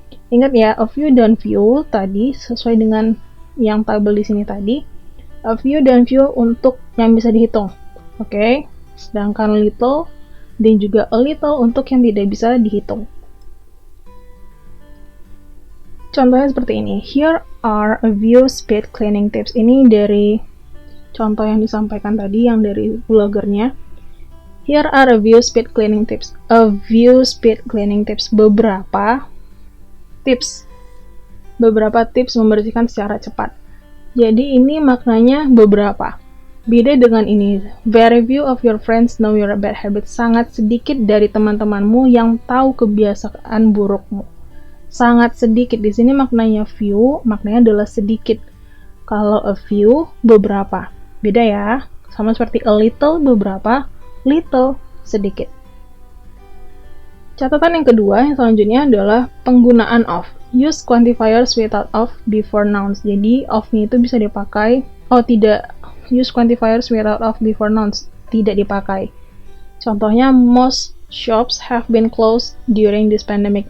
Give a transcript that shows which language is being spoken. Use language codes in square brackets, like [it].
[id] Ingat ya, a few dan few tadi sesuai dengan yang tabel di sini tadi. A few dan few untuk yang bisa dihitung. Oke? Sedangkan little dan juga a little untuk yang tidak bisa dihitung. Contohnya seperti ini. [en] Here are a few speed cleaning tips. [id] Ini dari contoh yang disampaikan tadi, yang dari blogernya. [en] Here are a few speed cleaning tips. A few speed cleaning tips. [id] Beberapa tips membersihkan secara cepat. Jadi ini maknanya beberapa. Beda dengan ini. [en] Very few of your friends know your bad habits. [id] Sangat sedikit dari teman-temanmu yang tahu kebiasaan burukmu. Sangat sedikit. Di sini maknanya few, maknanya adalah sedikit. Kalau a few, beberapa. Beda ya. Sama seperti a little, beberapa. Little, sedikit. Catatan yang kedua, yang selanjutnya adalah penggunaan of. [en] Use quantifiers without of before nouns. [id] Jadi, of-nya itu bisa dipakai. Tidak. [en] Use quantifiers without of before nouns. [id] Tidak dipakai. Contohnya, [en] most shops have been closed during this pandemic.